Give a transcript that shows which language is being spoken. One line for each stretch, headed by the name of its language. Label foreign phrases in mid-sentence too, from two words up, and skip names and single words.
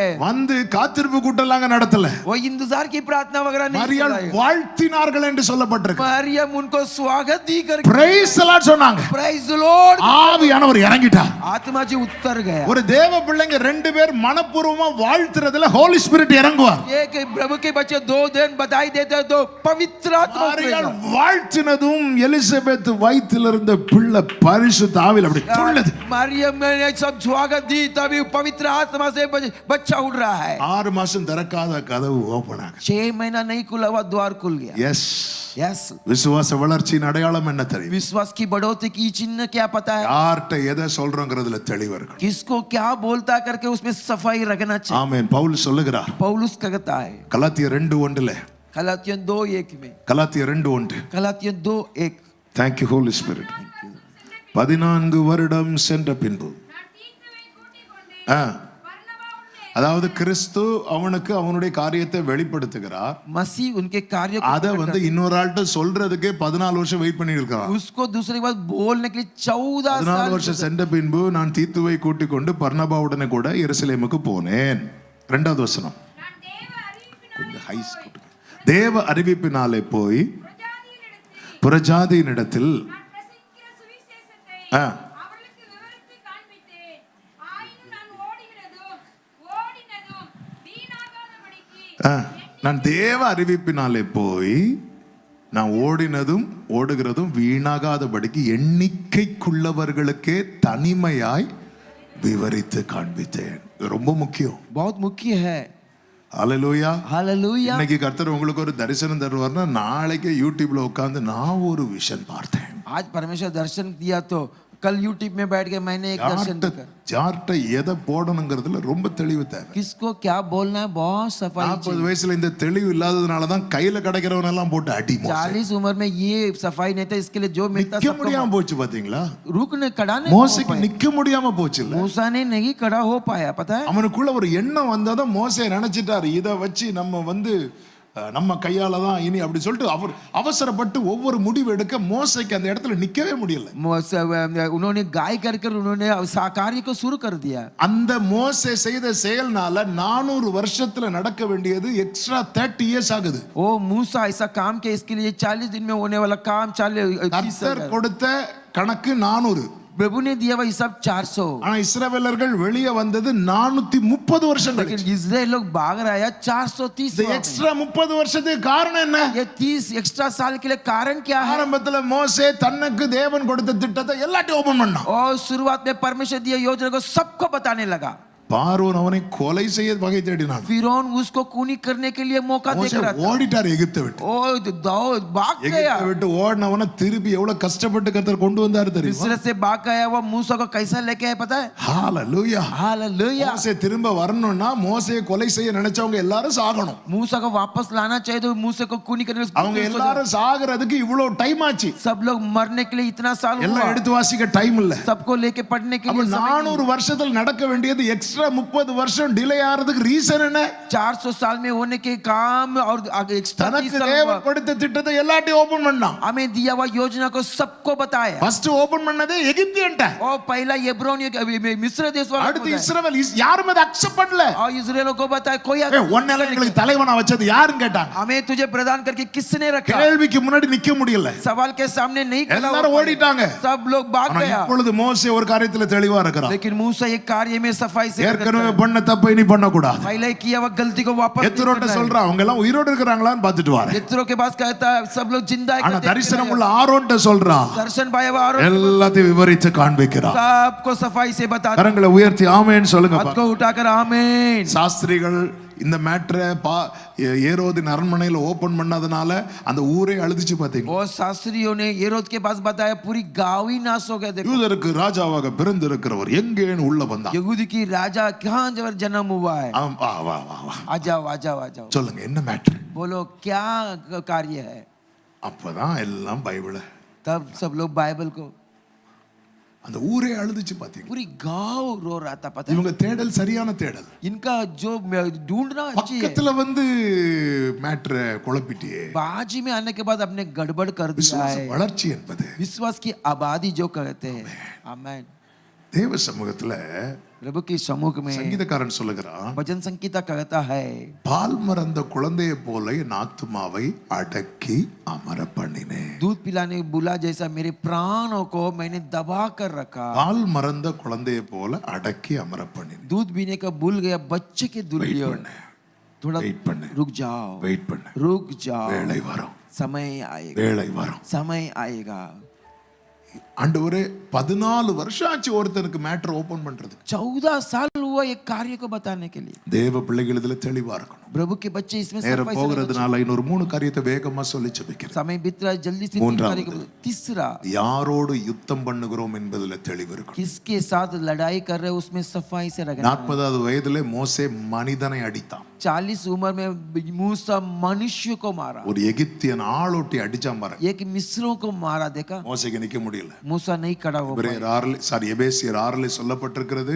Tamil: வந்து காத்திருப்பு கூட்டலாங்க நடத்தல.
Hindi: वो इंतजार की प्रार्थना वगैरह नहीं
Tamil: மரியாள்
Hindi: चलाई.
Tamil: வாழ்த்தினார்கள் என்று சொல்லப்பட்டிருக்கு.
Hindi: मरियम उनको स्वागत दी करके
English: praise the Lord சொன்னாங்க. praise the Lord.
Tamil: ஆவியானவர் இறங்கிட்டார்.
Hindi: आत्मा जी उतर गया.
Tamil: ஒரு தேவ பிள்ளைங்க ரெண்டு பேர் மனப்பூர்வமா வாழ்த்துறதுல
English: Holy Spirit
Tamil: இறங்குவார்.
Hindi: एक प्रभु के बच्चे दो दिन बधाई देते हैं तो पवित्र आत्मा
Tamil: மரியாள் வாழ்த்தினதும் எலிசபெத் வயிற்றில் இருந்த பிள்ளை பரிசுத்த ஆவியில் அப்படி துள்ளது.
Hindi: मरियम ने सब स्वागत दी तभी पवित्र आत्मा से बच्चा उड़ रहा है.
Tamil: 6 மாசம் திறக்காத கதவு ஓபன் ஆகுது.
Hindi: 6 महीना नहीं खुला हुआ द्वार खुल गया.
Tamil: எஸ்.
Hindi: यस.
Tamil: விசுவாச வளர்ச்சியின் அடையாளம் என்ன தெரியும்?
Hindi: विश्वास की बढ़ोतरी की चिन्ह क्या पता है?
Tamil: யார்ட்ட எதை சொல்றோங்கிறதுல தெளிவா இருக்கணும்.
Hindi: किसको क्या बोलता करके उसमें सफाई रखना चाहिए.
Tamil: ஆமென். பவுல் சொல்லுகிறார்,
Hindi: पौलुस कहता है
Tamil: கலாத்தியர் 2:1
Hindi: गलातियन 2:1 में.
Tamil: கலாத்தியர் 2:1
Hindi: गलातियन 2:1.
English: thank you Holy Spirit.
Tamil: 14 வருடம் சென்ற பின்பு, அதாவது கிறிஸ்து அவனுக்கு அவனுடைய காரியத்தை வெளிப்படுத்துகிறார்.
Hindi: मसीह उनके कार्य को
Tamil: அத வந்து இன்னொரு ஆள்கிட்ட சொல்றதுக்கே 14 வருஷம் வெயிட் பண்ணி இருக்கான்.
Hindi: उसको दूसरी बात बोलने के लिए 14
Tamil: 14 வருஷம் சென்ற பின்பு நான் தீத்துவை கூட்டிக் கொண்டு பர்னபாவுடனே கூட எருசலேமுக்கு போனேன். 2வது வசனம் கொஞ்சம் ஹைஸ் கொடுங்க. தேவ அறிவிப்பினாலே போய் புறஜாதியினிடத்தில் ஆ, ஆ, நான் தேவ அறிவிப்பினாலே போய் நான் ஓடுகிறதும் வீணாகாதபடிக்கு எண்ணிக்கைக்குள்ளவர்களுக்கே தனிமையாய் விவரித்து காண்பித்தேன். இது ரொம்ப முக்கியம்.
Hindi: बहुत मुख्य है.
Tamil: அல்லேலூயா.
Hindi: हालेलुया.
Tamil: இன்னைக்கு கர்த்தர் உங்களுக்கு ஒரு தரிசனம் தருவார்னா நாளைக்கு யூடியூப்ல உட்கார்ந்து நான் ஒரு விஷன் பார்த்தேன்.
Hindi: आज परमेश्वर दर्शन दिया तो कल यूट्यूब में बैठ के मैंने एक दर्शन देखा.
Tamil: யார்கிட்ட எதை போடணுங்கிறதுல ரொம்ப தெளிவு தேவை.
Hindi: किसको क्या बोलना है बहुत सफाई.
Tamil: 40 வயசுல இந்த தெளிவு இல்லாததுனால தான் கையில கிடைக்கிறவன் எல்லாம் போட்டு அடி.
Hindi: 40 उम्र में ये सफाई नहीं था, इसके लिए जो मिलता
Tamil: நிக்க முடியாம போச்சு பாத்தீங்களா?
Hindi: रुकने खड़ा नहीं.
Tamil: மோசேக்கு நிக்க முடியாம போச்சு இல்ல.
Hindi: मूसा ने नहीं खड़ा हो पाया, पता है.
Tamil: அவனுக்குள்ள ஒரு எண்ணம் வந்ததும் மோசே நினைச்சிட்டாரு இத வச்சு நம்ம கையால தான் இனி அப்படி சொல்லிட்டு அவர் அவசரப்பட்டு ஒவ்வொரு முடிவு எடுக்க மோசேக்கு அந்த இடத்துல நிக்கவே முடியல.
Hindi: उन्होंने गाय कर उन्होंने कार्य को शुरू कर दिया.
Tamil: அந்த மோசே செய்த செயல்னால 400 வருஷத்துல நடக்க வேண்டியது
English: extra 30 years
Tamil: ஆகுது.
Hindi: ओ मूसा ऐसा काम किया, इसके लिए 40 दिन में होने वाला काम 40
Tamil: கர்த்தர் கொடுத்த கணக்கு 400.
Hindi: प्रभु ने दिया हुआ हिसाब 400.
Tamil: ஆனா இஸ்ரவேலர்கள் வெளியே வந்தது 430 வருஷம்
Hindi: लेकिन
Tamil: கழிச்சு.
Hindi: इस्राएल लोग भाग रहा है 430.
Tamil: இந்த எக்ஸ்ட்ரா 30 வருஷத்துக்கு காரணம் என்ன?
Hindi: ये 30 एक्स्ट्रा साल के लिए कारण क्या है?
Tamil: ஆரம்பத்துல மோசே தனக்கு தேவன் கொடுத்த திட்டத்தை எல்லாத்தையும் ஓபன் பண்ணான்.
Hindi: और शुरुआत में परमेश्वर दिया योजना को सबको बताने लगा.
Tamil: பார்வோன் அவனை கொலை செய்ய வகை தேடினான்.
Hindi: फिरौन उसको खूनी करने के लिए मौका देख रहा था.
Tamil: ஓடிட்டார் எகிப்தை விட்டு.
Hindi: ओ भाग गया.
Tamil: எகிப்தை விட்டு ஓடினவனை திருப்பி எவ்வளவு கஷ்டப்பட்டு கர்த்தர் கொண்டு வந்தார் தெரியுமா?
Hindi: मिस्र से भाग गया वो मूसा को कैसा लेके आया पता है?
Tamil: ஹalleluya.
Hindi: हालेलुया.
Tamil: மோசே திரும்ப வரணும்னா மோசேயை கொலை செய்ய நினைச்சவங்க எல்லாரும் சாகணும்.
Hindi: मूसा को वापस लाना चाहिए तो मूसा को खूनी करने
Tamil: அவங்க எல்லாரும் சாகிறதுக்கு இவ்வளவு டைம் ஆச்சு.
Hindi: सब लोग मरने के लिए इतना साल
Tamil: எல்லாம்
Hindi: हुआ.
Tamil: எடுத்து வாசிக்க டைம் இல்ல.
Hindi: सबको लेके पढ़ने के
Tamil: அப்ப
Hindi: लिए
Tamil: 400 வருஷத்துல நடக்க வேண்டியது எக்ஸ்ட்ரா 30 வருஷம் டிலே ஆறதுக்கு ரீசன் என்ன?
Hindi: 400 साल में होने के काम और एक्स्ट्रा
Tamil: தனக்கு தேவன் கொடுத்த திட்டத்தை எல்லாத்தையும் ஓபன் பண்ணான்.
Hindi: हमें दिया हुआ योजना को सबको बताया.
English: first open
Tamil: பண்ணதே எகிப்தியன்ட்ட.
Hindi: और पहला एब्रोन मिस्र देश वाला
Tamil: அடுத்து இஸ்ரவேல் யாரும் அதை அக்செப்ட் பண்ணல.
Hindi: और इस्राएल को बताया कोई
Tamil: ஒன்னேல எங்களுக்கு தலைவனா வச்சது யாருன்னு கேட்டாங்க.
Hindi: हमें तुझे प्रदान करके किसने रखा?
Tamil: கேள்விக்கு முன்னாடி நிக்க முடியல.
Hindi: सवाल के सामने नहीं खड़ा.
Tamil: எல்லாரும் ஓடிட்டாங்க.
Hindi: सब लोग भाग गया.
Tamil: இப்பொழுது மோசே ஒரு காரியத்துல தெளிவா இருக்கிறான்.
Hindi: लेकिन मूसा एक कार्य में सफाई से
Tamil: ஏற்கனவே பண்ண தப்பை நீ பண்ண கூடாது.
Hindi: पहले किया हुआ गलती को वापस
Tamil: எத்ரோட்ட சொல்றான் அவங்க எல்லாம் உயிரோட இருக்கறாங்களான்னு பார்த்துட்டு வாரேன்.
Hindi: यत्रो के पास कहता है सब लोग जिंदा है.
Tamil: ஆனா தரிசனம் உள்ள ஆரோன்ட்ட சொல்றான்.
Hindi: दर्शन पाया हुआ आरोन
Tamil: எல்லாத்தையும் விவரித்து காண்பிக்கிறான்.
Hindi: सबको सफाई से बता.
Tamil: கரங்களை உயர்த்தி ஆமென் சொல்லுங்க.
Hindi: हाथ को उठाकर आमीन.
Tamil: சாஸ்திரிகள் இந்த மேட்டரை ஏரோதின் அரண்மனையில ஓபன் பண்ணதுனால அந்த ஊரே அழுதுச்சு பாத்தீங்க.
Hindi: और शास्त्रियों ने हेरोद के पास बताया पूरी गांव ही नाश हो गया. देखो
Tamil: யூதருக்கு ராஜாவாக பிறந்திருக்கிறவர் எங்கேன்னு உள்ள வந்தான்.
Hindi: यहूदी की राजा कहां जन्म हुआ है?
Tamil: வா வா வா வா
Hindi: आ जाओ आ जाओ आ जाओ.
Tamil: சொல்லுங்க என்ன மேட்டர்?
Hindi: बोलो क्या कार्य है?
Tamil: அப்பதான் எல்லாம் பைபிளை
Hindi: तब सब लोग बाइबल को
Tamil: அந்த ஊரே அழுதுச்சு பாத்தீங்க.
Hindi: पूरी गांव रो रहा था. पता है
Tamil: இவங்க தேடல் சரியான தேடல்.
Hindi: इनका जो ढूंढना अच्छी है.
Tamil: பக்கத்துல வந்து மேட்டரை குழப்பிட்டியே.
Hindi: बाजी में आने के बाद अपने गड़बड़ कर दिया है.
Tamil: வளர்ச்சி என்பது
Hindi: विश्वास की आबादी जो कहते हैं. आमीन.
Tamil: தேவ சமூகத்துல
Hindi: प्रभु के सम्मुख में
Tamil: சங்கீதக்காரன் சொல்லுகிறான்,
Hindi: भजन संगीता कहता है
Tamil: பால் மறந்த குழந்தையை போல என் ஆத்துமாவை அடக்கி அமர பண்ணினேன்.
Hindi: दूध पिलाने बुला जैसा मेरे प्राणों को मैंने दबा कर रखा.
Tamil: பால் மறந்த குழந்தையை போல அடக்கி அமர பண்ணினேன்.
Hindi: दूध पीने का भूल गया बच्चे के दुर्लियों. थोड़ा
Tamil: வெயிட் பண்ணு,
Hindi: रुक जाओ,
Tamil: வெயிட் பண்ணு.
Hindi: रुक जाओ.
Tamil: வேளை வரும்,
Hindi: समय आएगा,
Tamil: வேளை வரும்,
Hindi: समय आएगा.
Tamil: ஆண்டவரே 14 வருஷம் ஆச்சு ஒருத்தருக்கு
English: matter open
Tamil: பண்றதுக்கு.
Hindi: 14 साल हुआ एक कार्य को बताने के लिए.
Tamil: தேவ பிள்ளைகள் இதுல தெளிவா இருக்கணும்.
Hindi: प्रभु के बच्चे इसमें
Tamil: நேரம் போகிறதுனால இன்னொரு 3 காரியத்தை வேகமா சொல்லி ஜெபிக்கிறேன்.
Hindi: समय बीत रहा है जल्दी से 3 कार्य को. तीसरा,
Tamil: யாரோடு யுத்தம் பண்ணுகிறோம் என்பதுல தெளிவு இருக்கணும்.
Hindi: किसके साथ लड़ाई कर रहे हैं उसमें सफाई से रखना.
Tamil: 40வது வயதிலே மோசே மனிதனை அடித்தான்.
Hindi: 40 उम्र में मूसा मनुष्य को मारा.
Tamil: ஒரு எகிப்தியன் ஆளோட்டி அடிச்சான் பாருங்க.
Hindi: एक मिस्रों को मारा. देखा
Tamil: மோசேக்கு நிக்க முடியல.
Hindi: मूसा नहीं खड़ा हो पाया.
Tamil: எபேசியர் 6 சொல்லப்பட்டிருக்கிறது,